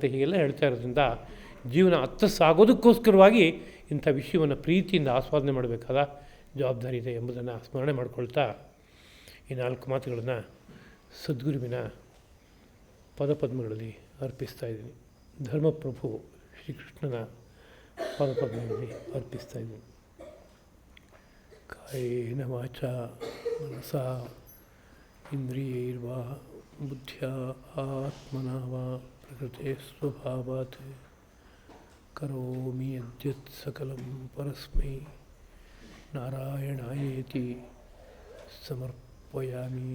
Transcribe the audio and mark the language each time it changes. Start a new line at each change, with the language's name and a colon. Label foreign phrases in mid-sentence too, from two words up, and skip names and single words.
Kannada: ಹೀಗೆಲ್ಲ ಹೇಳ್ತಾ ಇರೋದ್ರಿಂದ ಜೀವನ ಅತ್ತ ಸಾಗೋದಕ್ಕೋಸ್ಕರವಾಗಿ ಇಂಥ ವಿಷಯವನ್ನು ಪ್ರೀತಿಯಿಂದ ಆಸ್ವಾದನೆ ಮಾಡಬೇಕಾದ ಜವಾಬ್ದಾರಿ ಇದೆ ಎಂಬುದನ್ನು ಸ್ಮರಣೆ ಮಾಡಿಕೊಳ್ತಾ ಈ 4 ಮಾತುಗಳನ್ನು ಸದ್ಗುರುವಿನ ಪದಪದ್ಮಗಳಲ್ಲಿ ಅರ್ಪಿಸ್ತಾ ಇದ್ದೀನಿ. ಧರ್ಮಪ್ರಭು ಶ್ರೀಕೃಷ್ಣನ ಪದಪದ್ಮಗಳಲ್ಲಿ ಅರ್ಪಿಸ್ತಾ ಇದ್ದೀನಿ.
Sanskrit: ಕಾಯೇನ ವಾಚಾ ಮನಸಾ ಇಂದ್ರಿಯೈರ್ವಾ ಬುದ್ಧ್ಯಾ ಆತ್ಮನಾ ವಾ ಪ್ರಕೃತೆ ಸ್ವಭಾವಾತ್ ಕರೋಮಿ ಯದ್ಯತ್ ಸಕಲಂ ಪರಸ್ಮೈ ನಾರಾಯಣಾಯೇತಿ ಸಮರ್ಪಯಾಮಿ.